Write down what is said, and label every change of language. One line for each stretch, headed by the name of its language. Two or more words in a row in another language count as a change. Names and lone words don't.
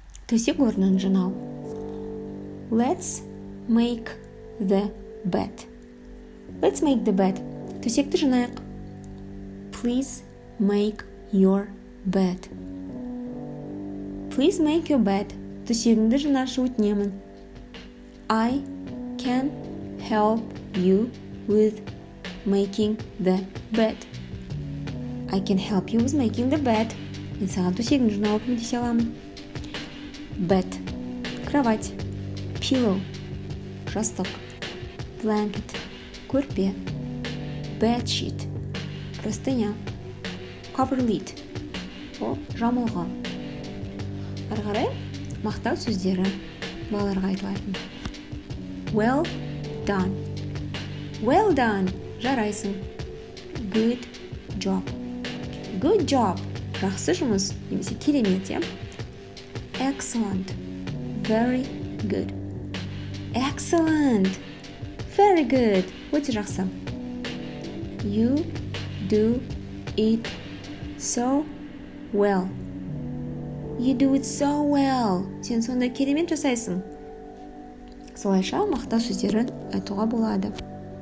Kazakh: Төсек орнын жинау.
English: Let's make the bed. Let's make the bed.
Kazakh: Төсекті жинайық.
English: Please make your bed. Please make your bed.
Kazakh: Төсегіңді жинашы өтінемін.
English: I can help you with making the bed. I can help you with making the bed.
Kazakh: Мен саған төсегіңді жинауға көмектесе аламын.
English: Bed. Кровать. Pillow.
Kazakh: Жастық. Blanket. Көрпе.
English: Bed sheet. Простыня.
Kazakh: Coverlid. Ол жамылғы. Ары қарай мақтау сөздері балаларға айтылатын.
English: Well done. Well done. Жарайсың. Good job. Good job.
Kazakh: Жақсы жұмыс. Немесе керемет, иә?
English: Excellent. Very good. Excellent. Very good.
Kazakh: Өте жақсы.
English: You do it so well. You do it so well.
Kazakh: Сен сонда керемет жасайсың. Солайша мақтау сөздерін айтуға болады.